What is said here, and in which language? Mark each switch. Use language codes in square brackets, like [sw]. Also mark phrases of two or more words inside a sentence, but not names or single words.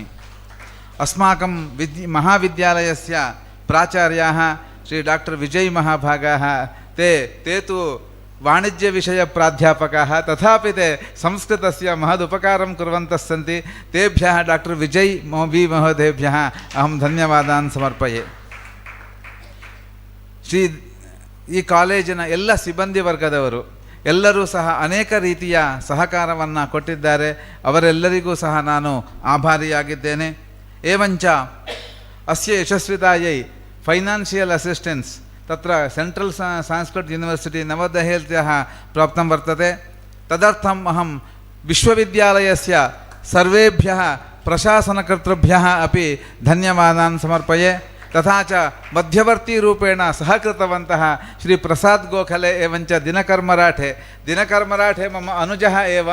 [sa] अस्माकं महाविद्यालयस्य प्राचार्याः श्री डॉक्टर विजय महाभागाः, ते तु वाणिज्यविषयप्राध्यापकाः, तथापि ते संस्कृतस्य महदुपकारं कुर्वन्तः सन्ति. तेभ्यः डॉक्टर विजय वि महोदयेभ्यः अहं धन्यवादान् समर्पये. [kn] ಈ ಕಾಲೇಜಿನ ಎಲ್ಲ ಸಿಬ್ಬಂದಿ ವರ್ಗದವರು ಎಲ್ಲರೂ ಸಹ ಅನೇಕ ರೀತಿಯ ಸಹಕಾರವನ್ನು ಕೊಟ್ಟಿದ್ದಾರೆ. ಅವರೆಲ್ಲರಿಗೂ ಸಹ ನಾನು ಆಭಾರಿಯಾಗಿದ್ದೇನೆ. [sa] ಏವಂಚ ಅಸ್ಯ ಯಶಸ್ವಿತಾಯೈ [en] financial assistance [sa] तत्र सेंट्रल संस्कृत यूनिवर्सिटी नवदहेल्त्याः प्राप्तं वर्तते. तदर्थम् अहं विश्वविद्यालयस्य सर्वेभ्यः प्रशासनकर्तृभ्यः अपि धन्यवादान् समर्पये. तथा च मध्यवर्तीरूपेण सहकृतवन्तः श्री प्रसाद गोखले एवञ्च दिनकर मराठे मम अनुजः एव.